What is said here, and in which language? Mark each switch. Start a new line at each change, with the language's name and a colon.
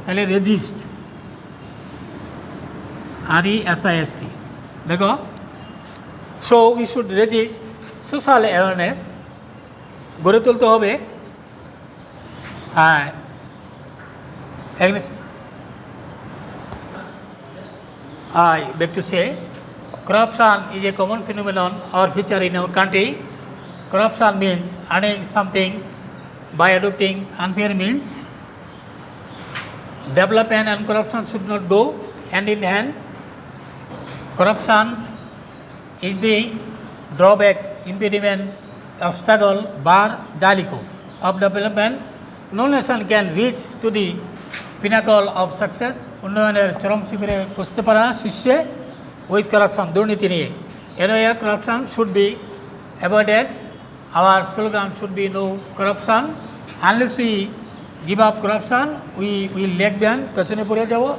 Bangla: তাহলে resist, RESIST, দেখো।
English: so we should resist social awareness,
Bangla: গড়ে তুলতে হবে
English: Against. I beg to say, corruption is a common phenomenon or feature in our country. Corruption means earning something by adopting unfair means. Development and corruption should not go hand in hand. Corruption is the drawback, impediment, obstacle, bar, jaliko of development. No nation can reach to the pinnacle of success,
Bangla: উন্নয়নের চরম শিখরে পৌঁছতে পারে না শীর্ষে,
English: with corruption,
Bangla: দুর্নীতি নিয়ে।
English: Anyway corruption should be avoided. Our slogan should be no corruption. Unless we give up corruption we lag behind,
Bangla: পেছনে পড়ে যাব।